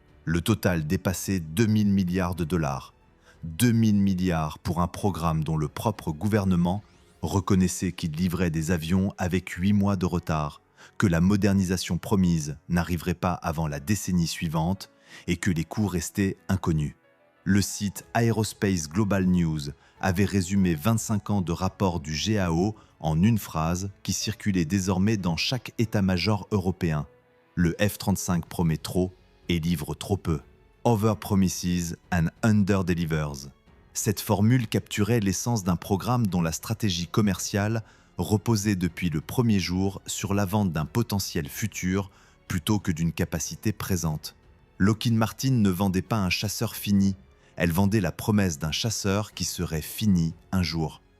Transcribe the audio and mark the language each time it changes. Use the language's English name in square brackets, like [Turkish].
[French] Le total dépassait 2000 milliards de dollars. 2000 milliards pour un programme dont le propre gouvernement reconnaissait qu'il livrait des avions avec 8 mois de retard, que la modernisation promise n'arriverait pas avant la décennie suivante et que les coûts restaient inconnus. Le site Aerospace Global News avait résumé 25 ans de rapports du GAO en une phrase qui circulait désormais dans chaque état-major européen. Le F-35 promet trop et livre trop peu. [English] Over promises and under delivers. [French] Cette formule capturait l'essence d'un programme dont la stratégie commerciale reposait depuis le premier jour sur la vente d'un potentiel futur plutôt que d'une capacité présente. Lockheed Martin ne vendait pas un chasseur fini, elle vendait la promesse d'un chasseur qui serait fini un jour.